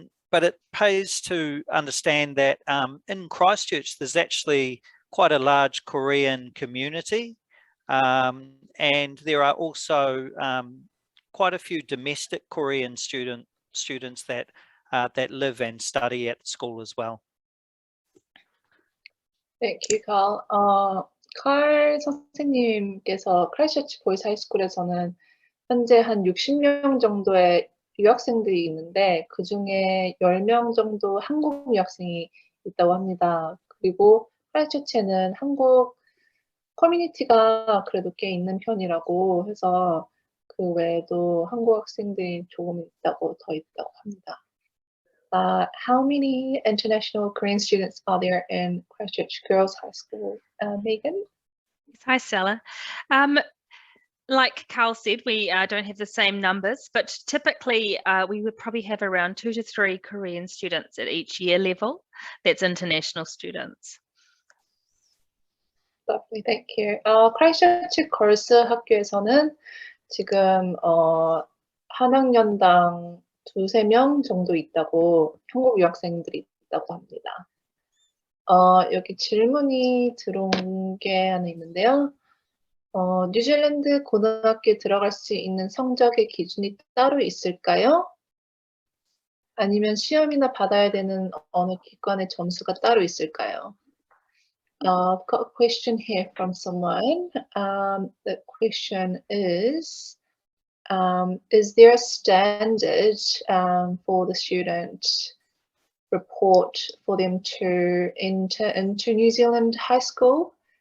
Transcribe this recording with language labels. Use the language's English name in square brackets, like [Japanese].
[English] but it pays to understand that in Christchurch, there's actually quite a large Korean community, and there are also quite a few domestic Korean students that live and study at the school as well. Thank you, Carl. [Korean] 칼 선생님께서 크라이스처치 보이스 하이스쿨에서는 현재 한 60명 정도의 유학생들이 있는데 그중에 10명 정도 한국 유학생이 있다고 합니다. 그리고 크라이스처치에는 한국 커뮤니티가 그래도 꽤 있는 편이라고 해서 그 외에도 한국 학생들이 조금 더 있다고 합니다. [English] How many international Korean students are there in Christchurch Girls High School? Megan? Hi, Stella. Like Carl said, we don't have the same numbers, but typically we would probably have around 2 to 3 Korean students at each year level. That's international students. Lovely, thank you. [Korean] 크라이스처치 걸스 학교에서는 지금 한 학년당 2-3명 정도 있다고 한국 유학생들이 있다고 합니다. 여기 질문이 들어온 게 하나 있는데요. 뉴질랜드 고등학교에 들어갈 수 있는 성적의 기준이 따로 있을까요? 아니면 시험이나 받아야 되는 어느 기관의 점수가 따로 있을까요? [English] I've got a question here from someone. The question is there a standard for the student report for them to enter into New Zealand high school?